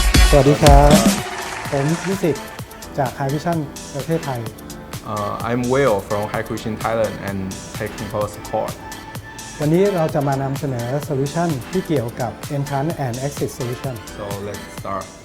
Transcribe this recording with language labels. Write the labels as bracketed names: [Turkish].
[Thai] สวัสดีครับผมนิสิตจาก High Vision ประเทศไทย [English] I'm Will from High Vision Thailand and Technical Support. [Thai] วันนี้เราจะมานำเสนอโซลูชันที่เกี่ยวกับ [English] Entrance and Exit Solution So let's start.